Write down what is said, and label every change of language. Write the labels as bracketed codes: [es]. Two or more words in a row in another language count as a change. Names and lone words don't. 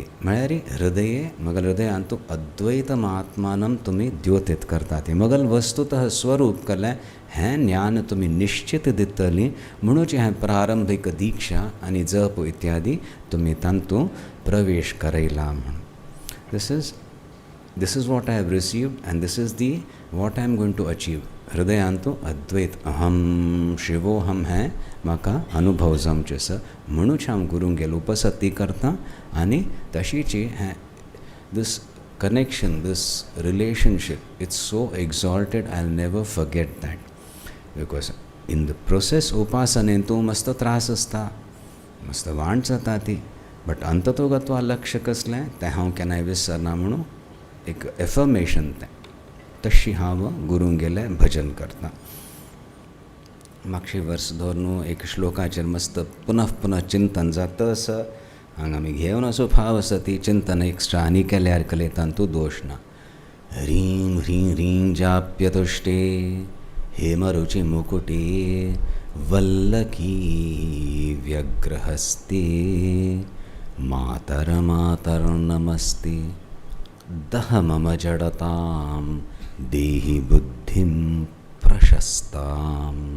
[kok] म्हळ्यार हृदये मगल हृदयान तूं अद्वैतमात्मानं तुमी द्योतीत करता ती. मगल वस्तुतः स्वरूप कलें हें ज्ञान तुमी निश्चित दितलीं म्हणूच हें प्रारंभीक दिक्षा आनी जप इत्यादी तुमी तांतूं प्रवेश करयला म्हणून. [en] This is what I have received and this is the what I am going to achieve. [kok] हृदयान तूं [sa] अद्वैत अहम शिवोहम [kok] हें म्हाका अनुभव जमचें आसा म्हणूच हांव गुरूंक गेलो उपसती करता आनी तशीची हें [en] this connection this relationship it's so exalted I will never forget that. because in the process [kok] उपासनेन तूं मस्त त्रास आसता मस्त वांट जाता ती बट अंततोगत्वा लक्ष कसलें तें हांव केन्नाय विसरना म्हणून एक एफर्मेशन तें. तशी हांव गुरूंक गेलें भजन करता. मागची वर्स धरून एक श्लोकाचेर मस्त पुनः चिंतन जाता आसा हांगा आमी घेवन असो भाव आसा ती चिंतन एक्स्ट्रा आनी केल्यार कले तांतूं दोश ना. [sa] ह्रीं ह्रीं ह्रीं जाप्यतुष्टे हेमरुचि मुकुटे वल्लकी व्यग्रहस्ते मातरमातर्नमस्ते दह मम जडतां देहि बुद्धिं प्रशस्तां.